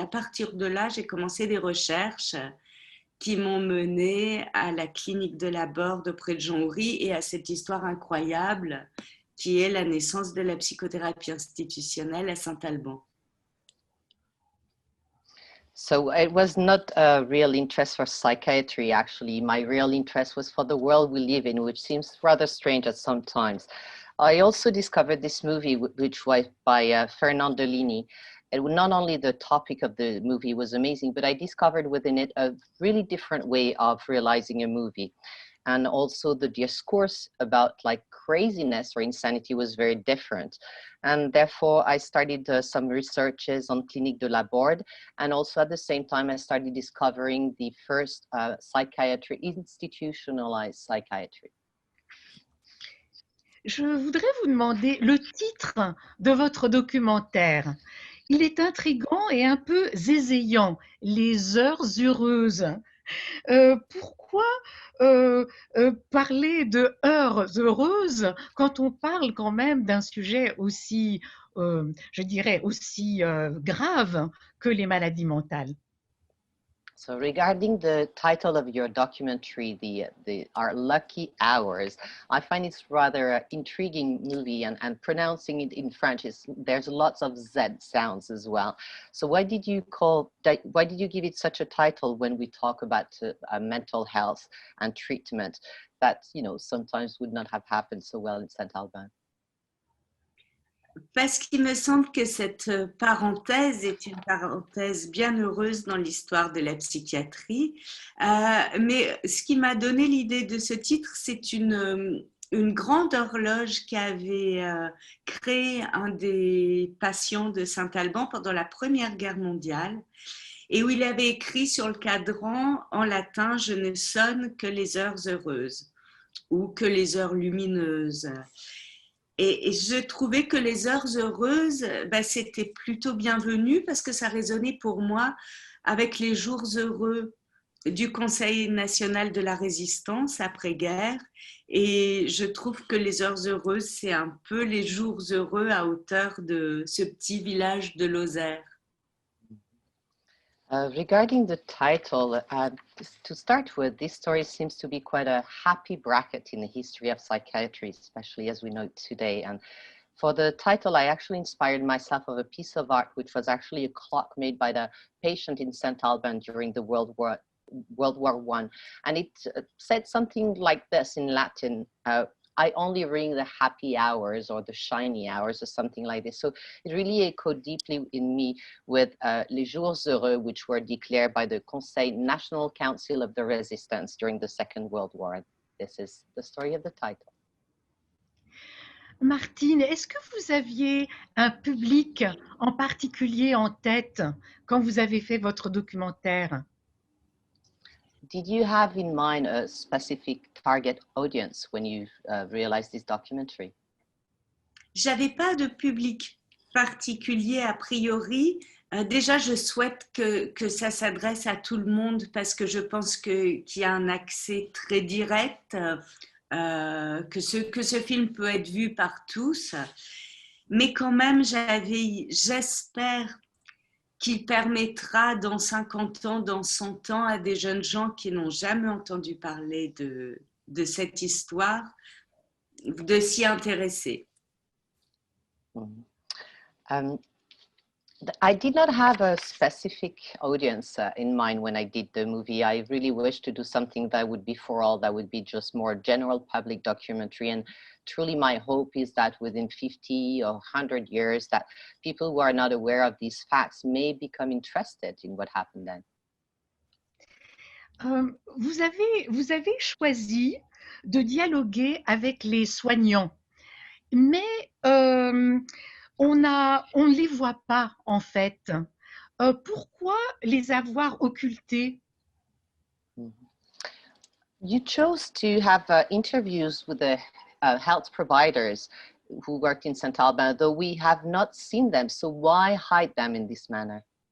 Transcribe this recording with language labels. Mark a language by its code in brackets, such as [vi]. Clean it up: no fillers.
[fr] À partir de là, j'ai commencé des recherches qui m'ont menée à la clinique de la Borde auprès de Jean Houry et à cette histoire incroyable qui est la naissance de la psychothérapie institutionnelle à Saint-Alban. [en] So it was not a real interest for psychiatry, actually. My real interest was for the world we live in, which seems rather strange at some times. I also discovered this movie, which was by Fernand Deligny. And not only the topic of the movie was amazing, but I discovered within it a really different way of realizing a movie. and also the discourse about like craziness or insanity was very different. And therefore I started some researches on Clinique de la Borde, and also at the same time I started discovering the first psychiatry, institutionalized psychiatry. [fr] Je voudrais vous demander le titre de votre documentaire. Il est intriguant et un peu zézayant, Les heures heureuses. Pourquoi parler de heures heureuses quand on parle quand même d'un sujet aussi, je dirais, aussi grave que les maladies mentales? [en] So regarding the title of your documentary, Our Lucky Hours, I find it's rather an intriguing movie, and pronouncing it in French there's lots of Z sounds as well. So why did you give it such a title when we talk about mental health and treatment that, you know, sometimes would not have happened so well in Saint-Albin? [fr] Parce qu'il me semble que cette parenthèse est une parenthèse bien heureuse dans l'histoire de la psychiatrie. Mais ce qui m'a donné l'idée de ce titre, c'est une grande horloge qu'avait créé un des patients de Saint-Alban pendant la Première Guerre mondiale, et où il avait écrit sur le cadran en latin « Je ne sonne que les heures heureuses » ou que les heures lumineuses. Et je trouvais que les heures heureuses, c'était plutôt bienvenu parce que ça résonnait pour moi avec les jours heureux du Conseil national de la résistance après-guerre. Et je trouve que les heures heureuses, c'est un peu les jours heureux à hauteur de ce petit village de Lozère. [en] Regarding the title, to start with, this story seems to be quite a happy bracket in the history of psychiatry, especially as we know it today. And for the title, I actually inspired myself of a piece of art, which was actually a clock made by the patient in Saint-Alban during the World War I. And it said something like this in Latin, I only ring the happy hours or the shiny hours or something like this. So it really echoed deeply in me with [fr] les jours heureux, [en] which were declared by the Conseil National Council of the Resistance during the Second World War. This is the story of the title. [fr] Martine, est-ce que vous aviez un public en particulier en tête quand vous avez fait votre documentaire? [en] Did you have in mind a specific target audience when you realized this documentary? [fr] J'avais pas de public particulier a priori. Déjà, je souhaite que ça s'adresse à tout le monde parce que je pense qu'il y a un accès très direct, que ce film peut être vu par tous. Mais quand même, j'espère qu'il permettra dans 50 ans, dans 100 ans, à des jeunes gens qui n'ont jamais entendu parler de cette histoire, de s'y intéresser. [en] I did not have a specific audience in mind when I did the movie. I really wished to do something that would be for all, that would be just more general public documentary. And truly my hope is that within 50 or 100 years, that people who are not aware of these facts may become interested in what happened then. [fr] Vous avez choisi de dialoguer avec les soignants, mais on ne les voit pas en fait. Pourquoi les avoir occultés? [en] You chose to have interviews with the health providers who worked in Saint-Alban, though we have not seen them. So why hide them in this manner?